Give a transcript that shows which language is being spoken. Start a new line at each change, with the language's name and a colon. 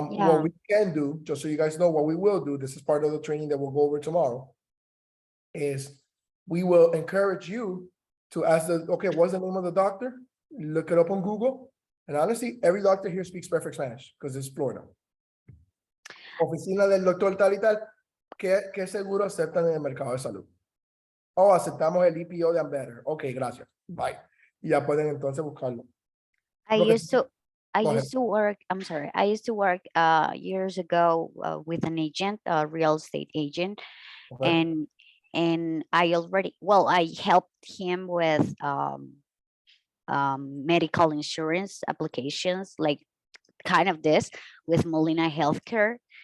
English: What we can do, just so you guys know what we will do, this is part of the training that we'll go over tomorrow, is we will encourage you to ask okay, what's the name of the doctor? Look it up on Google. And honestly, every doctor here speaks perfect Spanish because it's Florida.
Spanish: Oficina del doctor tal y tal, ¿qué seguro aceptan en el mercado de salud? Oh, aceptamos el EPO de Ambetter. Ok, gracias. Bye. Y ya pueden entonces buscarlo.
English: I Go ahead. used to I Go ahead. used to work, I'm sorry, I used to work years ago with an agent, a real estate agent, Okay. and I already, well, I helped him with medical insurance applications, like kind of this with Molina Healthcare.